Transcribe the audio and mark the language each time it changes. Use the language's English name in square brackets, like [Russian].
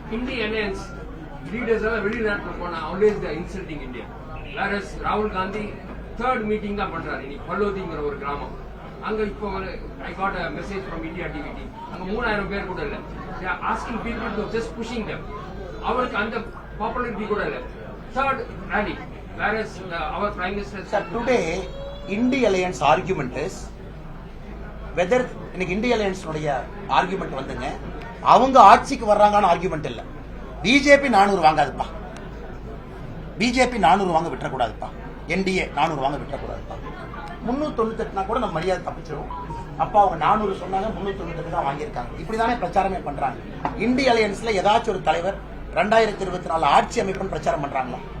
[English] India Alliance leaders are [Tamil] வெளிநாட்டுல போனா [English] always they are insulting India. Whereas [Tamil] Rahul Gandhi [English] third meeting [Tamil] தான் பண்றாரு. இன்னைக்கு பல்லோதிங்கிற ஒரு கிராமம். அங்க இப்போ [English] I got a message from India TVT. [Tamil] அங்க 3000 பேர் கூட இல்ல. [English] They are asking people to just pushing them. [Tamil] அவருக்கு அந்த popularity கூட இல்ல. [English] Third rally. Whereas our Prime Minister Sir, today India Alliance argument is whether [Tamil] இன்னைக்கு India Alliance உடைய argument வந்துங்க, அவங்க ஆட்சிக்கு வர்றாங்கன்னு ஆர்குமெண்ட் இல்ல. பிஜேபி 400 வாங்காதுப்பா, பிஜேபி 400 வாங்க விட்டுறக்கூடாதுப்பா, என்டிஏ 400 வாங்க விட்டுறக்கூடாதுப்பா. 398 கூட நம்ம மரியாதை தப்பிச்சிருவோம். அப்பா அவங்க 400 சொன்னாங்க, 398 தான் வாங்கியிருக்காங்க. இப்படிதானே பிரச்சாரமே பண்றாங்க. இந்திய அலையன்ஸ்ல ஏதாச்சும் ஒரு தலைவர் 2024 ஆட்சி அமைப்புன்னு பிரச்சாரம் பண்றாங்களா?